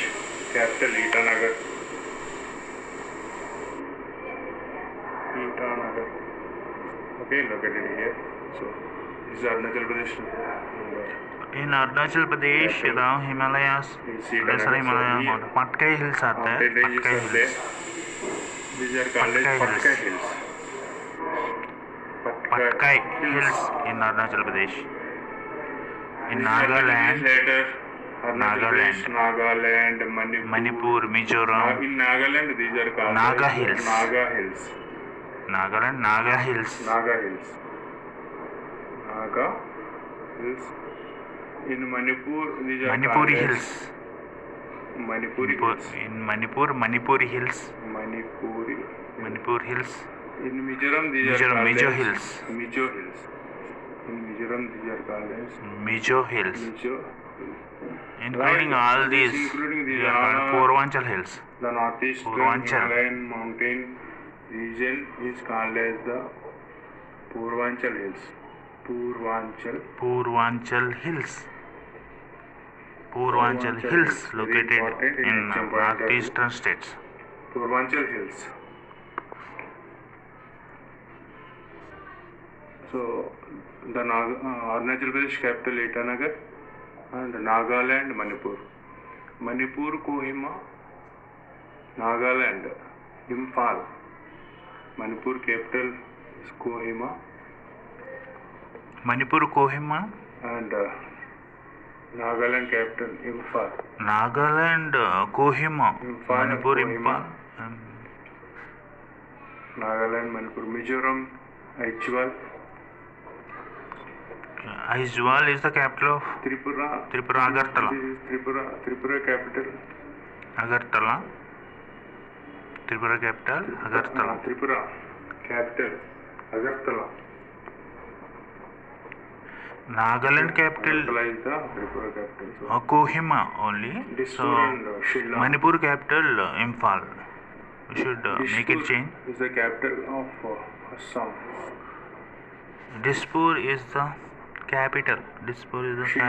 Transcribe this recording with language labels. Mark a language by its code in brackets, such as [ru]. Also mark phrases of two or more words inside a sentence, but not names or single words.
[en] Capital Itanagar. Itanagar. Okay, located here. So this is Arunachal Pradesh. In Arunachal Pradesh, the Himalayas, lesser Himalaya mountain, Patkai Hills are there. Mountain ranges Patkai are there. Hills. These are called as Patkai Patkai Hills. Hills. Patkai Hills in Arunachal Pradesh. In These are Nagaland, later Arunachal Pradesh, Nagaland. Nagaland, Manipur, Mizoram, In Nagaland, these are called Naga as Hills. Naga Hills. Nagaland, Naga Hills. Naga Hills. Naga Hills. In Manipur, these are Manipuri called as Hills. Manipuri Hills. In Manipur, Manipuri Hills. Manipuri. Manipur Hills. In Mizoram, these Mizoram, are called Mizo as Hills. Mizo Hills. In Mizoram, these are called as Mizo Hills. Mizo. Including Right. all these, Including these they are called are Purvanchal Hills. the northeastern Purvanchal. Himalayan mountain region is called as the Purvanchal Hills. Purvanchal Hills. Purvanchal Hills located in northeastern states. Purvanchal Hills. So the Arunachal Pradesh capital Itanagar and Nagaland, Manipur. Manipur, Kohima, Nagaland, Imphal. Manipur capital is Kohima Manipur, Kohima. and Nagaland capital Imphal. Nagaland, Kohima. Imphal and Manipur, Kohima. Imphal. Nagaland, Manipur, Mizoram, Aichwal, Aizawl is the capital of Tripura. Tripura, Agartala. This is Tripura capital. Agartala. Tripura capital, Agartala. Tripura capital, Agartala. Nagaland capital, Agartala is the Tripura capital. So, Kohima only. Dispur So and Shillong. Manipur capital, Imphal. We should make it change. Dispur is the capital of Assam. Dispur is the capital. Dispur is the capital.